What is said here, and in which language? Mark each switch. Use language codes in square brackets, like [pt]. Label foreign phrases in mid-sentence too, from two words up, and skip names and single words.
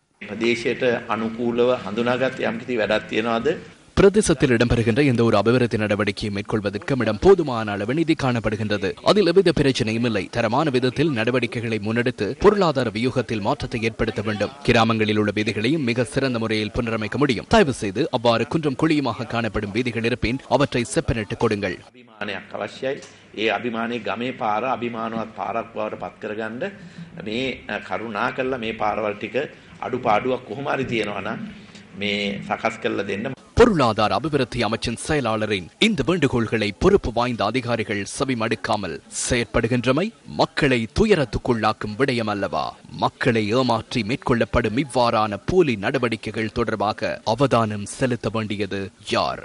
[ta] பிரதேசத்தில் இடம்பெறுகின்ற எந்த ஒரு அபிவிருத்தி நடவடிக்கையை மேற்கொள்வதற்கு இடம் போதுமான அளவு நிதி காணப்படுகின்றது. அதில் எவ்வித பிரச்சனையும் இல்லை. தரமான விதத்தில் நடவடிக்கைகளை முன்னெடுத்து பொருளாதார வியூகத்தில் மாற்றத்தை ஏற்படுத்த வேண்டும். கிராமங்களில் உள்ள வீதிகளையும் மிக சிறந்த முறையில் புனரமைக்க முடியும். தயவு செய்து அவ்வாறு குன்றம் குழியுமாக காணப்படும் வீதிகள் இருப்பின் அவற்றை செப்பனிட்டு கொடுங்கள். [si] ඒ අභිමානයේ ගමේ පාර අභිමානවත් පාරක් බවට පත් කරගන්න මේ කරුණා කළා මේ පාරවල් ටික අඩුපාඩුවක් කොහොම හරි තියෙනවා නම් මේ සකස් කරලා දෙන්න. [ta] பொருளாதார அபிவிருத்தி அமைச்சின் செயலாளரின் இந்த வேண்டுகோள்களை பொறுப்பு வாய்ந்த அதிகாரிகள் செவிமடுக்காமல் செயற்படுகின்றமை மக்களை துயரத்துக்குள்ளாக்கும் விடயம் அல்லவா? மக்களை ஏமாற்றி மேற்கொள்ளப்படும் இவ்வாறான போலி நடவடிக்கைகள் தொடர்பாக அவதானம் செலுத்த வேண்டியது யார்?